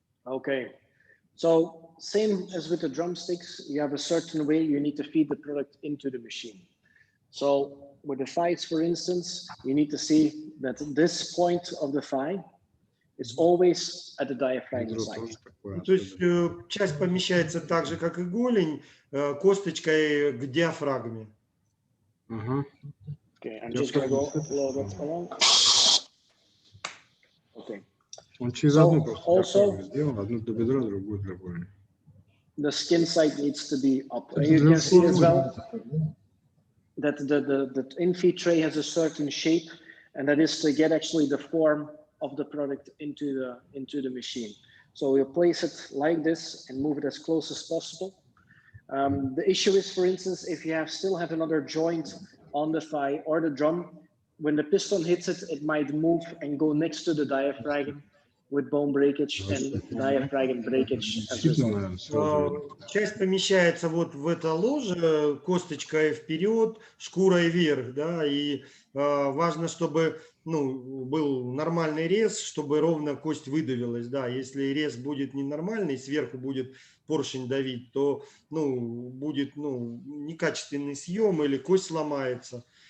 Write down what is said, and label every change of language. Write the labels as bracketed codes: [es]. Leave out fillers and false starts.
[en] Okay, so same as with the drumsticks, you have a certain way you need to feed the product into the machine. So with the thighs, for instance, you need to see that this point of the thigh is always at the diaphragm side. [ru] То есть часть помещается так же, как и голень, косточкой к диафрагме. [en] Okay, I'm just going to go a little bit along. Okay. [ru] Он через одну просто сделал, одну для бедра, другую для голени. [en] The skin side needs to be up. And you can see as well that the in-feed tray has a certain shape, and that is to get actually the form of the product into the machine. So we'll place it like this and move it as close as possible. The issue is, for instance, if you still have another joint on the thigh or the drum, when the piston hits it, it might move and go next to the diaphragm with bone breakage and diaphragm breakage as a result. [ru] Часть помещается вот в это ложе, косточкой вперед, шкурой вверх, да, и важно, чтобы был нормальный рез, чтобы ровно кость выдавилась, да, если рез будет ненормальный, сверху будет поршень давить, то, будет, некачественный съем или кость сломается.